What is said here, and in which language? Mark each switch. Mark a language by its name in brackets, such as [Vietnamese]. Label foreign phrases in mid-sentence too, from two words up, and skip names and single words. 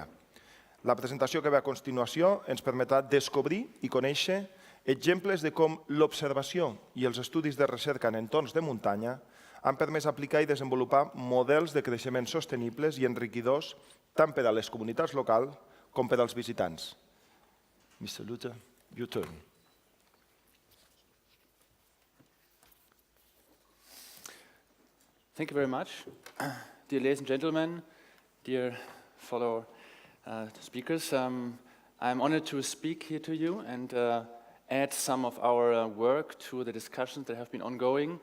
[Catalan] La presentació que ve a continuació ens permetrà descobrir i conèixer exemples de com l'observació i els estudis de recerca en entorns de muntanya han permès aplicar i desenvolupar models de creixement sostenibles i enriquidors tant per a les comunitats locals com per als visitants. [English] Mr. Luthe, your turn. Thank you very much. Dear ladies and gentlemen, dear fellow speakers, I'm honored to speak here to you and add some of our work to the discussions that have been ongoing.